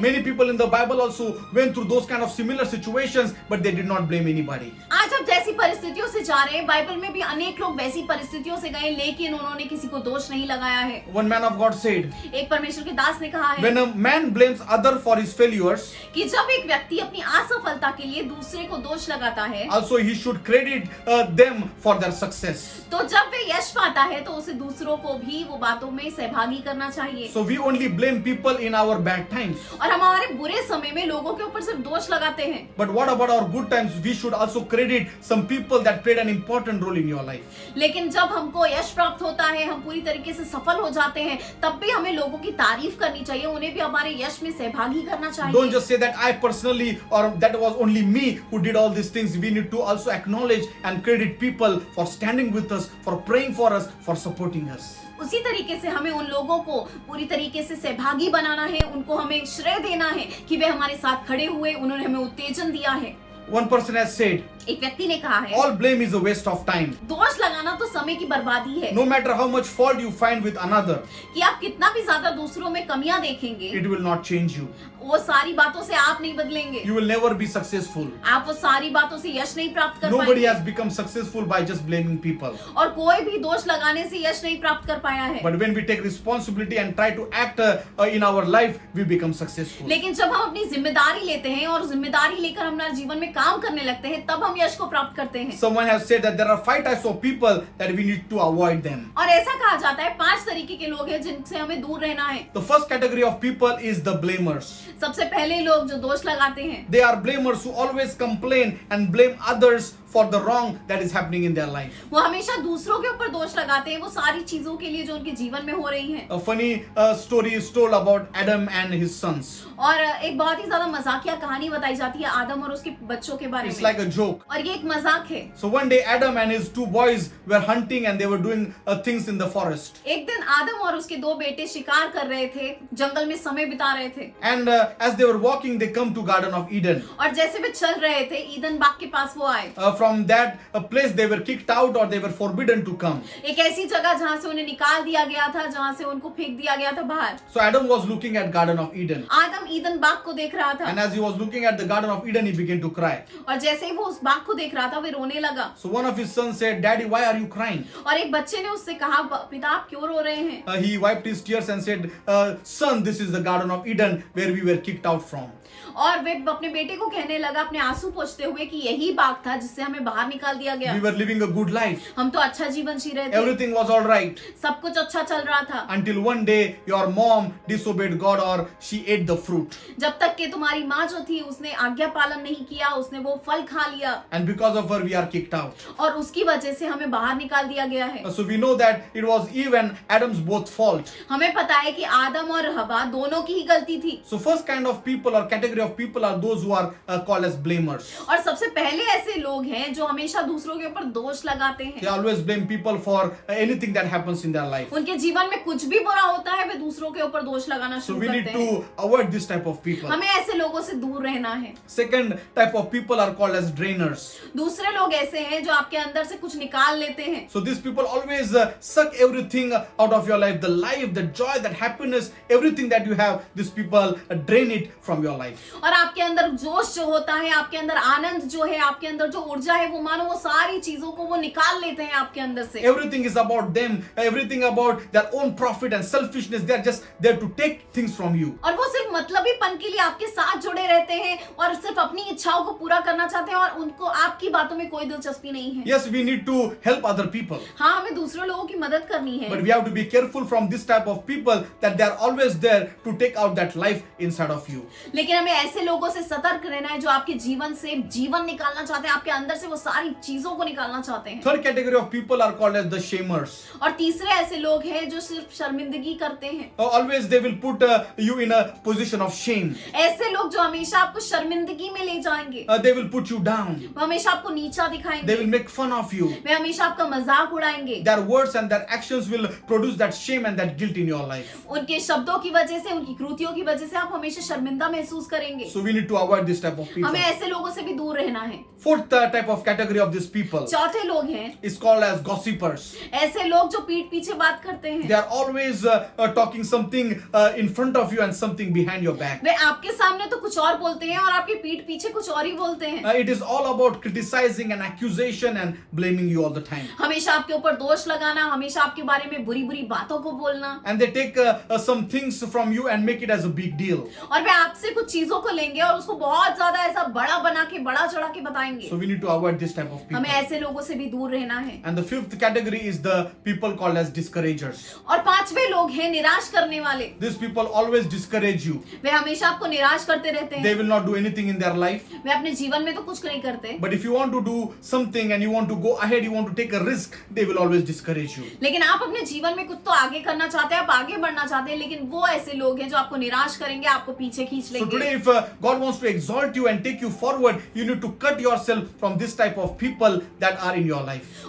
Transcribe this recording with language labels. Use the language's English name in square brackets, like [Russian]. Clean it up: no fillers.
[English] Many people in the Bible also went through those kind of similar situations, but they did not blame anybody. [Hindi] आज आप जैसी परिस्थितियों से जा रहे हैं, बाइबल में भी अनेक लोग वैसी परिस्थितियों से गए, लेकिन उन्होंने किसी को दोष नहीं लगाया है। [English] One man of God said, [Hindi] एक परमेश्वर के दास ने कहा है [English] when a man blames other for his failures, [Hindi] कि जब एक व्यक्ति अपनी असफलता के लिए दूसरे को दोष लगाता है, [English] also he should credit them for their success. [Hindi] तो जब वे यश पाता है तो उसे दूसरों को भी वो बातों में सहभागी करना चाहिए। [English] So we only blame people in our bad times. [Hindi] और हम हमारे बुरे समय में लोगों के ऊपर सिर्फ दोष लगाते हैं। [English] But what about our good times? We should also credit some people that played an important role in your life. [Hindi] लेकिन जब हमको यश प्राप्त होता है, हम पूरी तरीके से सफल हो जाते हैं, तब भी हमें लोगों की तारीफ करनी चाहिए, उन्हें भी हमारे यश में सहभागी करना चाहिए। [English] Don't just say that I personally or that was only me who did all these things. We need to also acknowledge and credit people for standing with us, for praying for us, for supporting us. [Hindi] उसी तरीके से हमें उन लोगों को पूरी तरीके से सहभागी बनाना है, उनको हमें श्रेय देना है कि वे हमारे साथ खड़े हुए, उन्होंने हमें उत्तेजन दिया है। [English] One person has said, [Hindi] एक व्यक्ति ने कहा है, [English] all blame is a waste of time. [Hindi] दोष लगाना तो समय की बर्बादी है। [English] No matter how much fault you find with another, [Hindi] कि आप कितना भी ज्यादा दूसरों में कमियां देखेंगे, [English] it will not change you. [Hindi] वो सारी बातों से आप नहीं बदलेंगे। [English] You will never be successful. [Hindi] आप वो सारी बातों से यश नहीं प्राप्त कर [English] Nobody [Hindi] पाएंगे। [English] has become successful by just blaming people. [Hindi] और कोई भी दोष लगाने से यश नहीं प्राप्त कर पाया है। [English] But when we take responsibility and try to act in our life, we become successful. [Hindi] लेकिन जब हम अपनी जिम्मेदारी लेते हैं और जिम्मेदारी लेकर हम अपने जीवन में काम करने लगते हैं, तब हम यश को प्राप्त करते हैं। [English] Someone has said that there are 5 types of people that we need to avoid them. [Hindi] और ऐसा कहा जाता है 5 तरीके के लोग हैं जिनसे हमें दूर रहना है। [English] The first category of people is the blamers. [Hindi] सबसे पहले लोग जो दोष लगाते हैं, [English] They are blamers who always complain and blame others for the wrong that is happening in their life. [Hindi] वो हमेशा दूसरों के ऊपर दोष लगाते हैं वो सारी चीजों के लिए जो उनके जीवन में हो रही हैं। [English] A funny story is told about Adam and his sons. [Hindi] और एक बहुत ही ज्यादा मजाकिया कहानी बताई जाती है आदम और उसके बच्चों के बारे [English] It's [Hindi] में। [English] like a joke. [Hindi] और ये एक मजाक है। [English] So one day Adam and his two boys were hunting and they were doing things in the forest. [Hindi] एक दिन आदम और उसके दो बेटे शिकार कर रहे थे, जंगल में समय बिता रहे थे। [English] And as they were walking, they come to Garden of Eden. [Hindi] और जैसे वे चल रहे थे ईदन बाग के पास वो आए। [English] From that place, they were kicked out or they were forbidden to come. [Hindi] एक ऐसी जगह जहाँ से उन्हें निकाल दिया गया था, जहाँ से उनको फेंक दिया गया था बाहर। [English] So Adam was looking at Garden of Eden. [Hindi] Adam Eden बाग को देख रहा था। [English] And as he was looking at the Garden of Eden, he began to cry. [Hindi] और जैसे ही वो उस बाग को देख रहा था, वे रोने लगा। [English] So one of his sons said, "Daddy, why are you crying?" [Hindi] और एक बच्चे ने उससे कहा, पिता आप क्यों रो रहे हैं? [English] He wiped his tears and said, "Son, this is the Garden of Eden where we were kicked out from." [Hindi] और वे अपने बेटे को कहने लगा अपने आंसू पोंछते हुए कि यही बाग था जिससे हमें बाहर निकाल दिया गया। [English] We were living a good life. [Hindi] हम तो अच्छा जीवन जी रहे थे। [English] Everything was all right. [Hindi] सब कुछ अच्छा चल रहा था। [English] Until one day your mom disobeyed God or she ate the fruit. [Hindi] जब तक कि तुम्हारी माँ जो थी उसने आज्ञा पालन नहीं किया, उसने वो फल खा लिया। [English] And because of her we are kicked out. [Hindi] और उसकी वजह से हमें बाहर निकाल दिया गया है। [English] So we know that it was Eve and Adam's both fault. [Hindi] हमें पता है कि आदम और हवा दोनों की ही गलती थी। [English] So first kind of people or category of people are those who are called as blamers. [Hindi] और सबसे पहले ऐसे लोग हैं जो हमेशा दूसरों के ऊपर दोष लगाते [English] They [Hindi] हैं। [English] always blame people for anything that happens in their life. [Hindi] उनके जीवन में कुछ भी बुरा होता है वे दूसरों के ऊपर दोष लगाना [English] So [Hindi] शुरू [English] we need [Hindi] करते हैं। [English] to avoid this type of people. [Hindi] हमें ऐसे लोगों से दूर रहना है। [English] Second type of people are called as drainers. [Hindi] दूसरे लोग ऐसे हैं जो आपके अंदर से कुछ निकाल लेते हैं। [English] So these people always suck everything out of your life. The life, the joy, that happiness, everything that you have, these people drain it from your life. [Hindi] और आपके अंदर जोश जो होता है, आपके अंदर आनंद जो है, आपके अंदर जो ऊर्जा है, वो मानो वो सारी चीजों को वो निकाल लेते हैं आपके अंदर से। [English] Everything is about them, everything about their own profit and selfishness. They are just there to take things from you. [Hindi] और वो सिर्फ मतलबीपन के लिए आपके साथ जुड़े रहते हैं और सिर्फ अपनी इच्छाओं को पूरा करना चाहते हैं और उनको आपकी बातों में कोई दिलचस्पी नहीं है। [English] Yes, we need to help other people. [Hindi] हाँ, हमें दूसरे लोगों की मदद करनी है। [English] But we have to be careful from this type of people that they are always there to take out that life inside of you. [Hindi] लेकिन हमें ऐसे लोगों से सतर्क रहना है जो आपके जीवन से जीवन निकालना चाहते हैं, आपके अंदर से वो सारी चीजों को निकालना चाहते हैं। [English] Third category of people are called as the shamers. [Hindi] और तीसरे ऐसे लोग हैं जो सिर्फ शर्मिंदगी करते हैं। [English] Always they will put you in a position of shame. [Hindi] ऐसे लोग जो हमेशा आपको शर्मिंदगी में ले जाएंगे। [English] They will put you down. [Hindi] वो हमेशा आपको नीचा [English] They [Hindi] दिखाएंगे। [English] will make fun of you. [Hindi] वे हमेशा आपका मजाक उड़ाएंगे। [English] Their words and their actions will produce that shame and that guilt in your life. [Hindi] उनके शब्दों की वजह से, उनकी कृतियों की वजह से आप हमेशा शर्मिंदा महसूस करेंगे। [English] So we need to avoid this type of people. [Hindi] हमें ऐसे लोगों से भी दूर रहना है। [English] Fourth type of category of these people [Hindi] चौथे लोग हैं [English] is called as gossipers. [Hindi] ऐसे लोग जो पीठ पीछे बात करते हैं। [English] They are always talking something in front of you and something behind your back. [Hindi] वे आपके सामने तो कुछ और बोलते हैं और आपके पीठ पीछे कुछ और ही बोलते हैं। [English] It is all about criticizing and accusation and blaming you all the time. [Hindi] हमेशा आपके ऊपर दोष लगाना, हमेशा आपके बारे में बुरी बुरी बातों को बोलना। [English] And they take some things from you and make it as a big deal. [Hindi] और वे आपसे कुछ चीजों को लेंगे और उसको बहुत ज्यादा ऐसा बड़ा बना के, बड़ा चढ़ा के बताएंगे। [English] So we need to avoid this type of people. [Hindi] हमें ऐसे लोगों से भी दूर रहना है। [English] And the fifth category is the people called as discouragers. [Hindi] और पांचवे लोग हैं निराश करने वाले। [English] These people always discourage you. [Hindi] वे हमेशा आपको निराश करते रहते [English] They [Hindi] हैं। [English] will not do anything in their life. [Hindi] वे अपने जीवन में तो कुछ नहीं करते, [English] But if you want to do something and you want to go ahead, you want to take a risk, they will always discourage you. [Hindi] लेकिन आप अपने जीवन में कुछ तो आगे करना चाहते हैं, आप आगे बढ़ना चाहते हैं, लेकिन वो ऐसे लोग हैं जो आपको निराश करेंगे, आपको पीछे खींच [English] So [Hindi] लेंगे। [English] today, if God wants to exalt you and take you forward, you need to cut yourself from this type of people that are in your life.